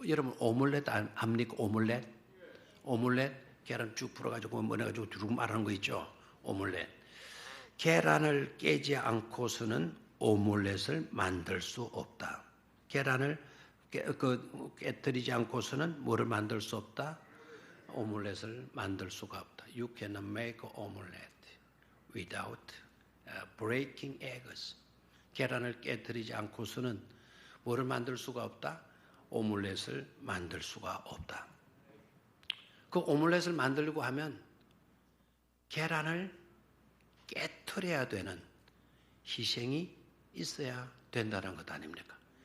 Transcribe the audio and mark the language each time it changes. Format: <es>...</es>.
<ko>여러분 오믈렛 압니까? 오믈렛? 오믈렛 계란 쭉 풀어가지고 뭐내가지고 두르고 말하는 거 있죠. 오믈렛. 계란을 깨지 않고서는 오믈렛을 만들 수 없다. 계란을 깨뜨리지 않고서는 뭐를 만들 수 없다? 오믈렛을 만들 수가 없다.</ko> <en>You cannot make omelette without breaking eggs.</en> <ko>계란을 깨뜨리지 않고서는 뭐를 만들 수가 없다? 오믈렛을 만들 수가 없다. 그 오믈렛을 만들려고 하면 계란을 깨뜨려야 되는 희생이 있어야 된다는 것 아닙니까?</ko>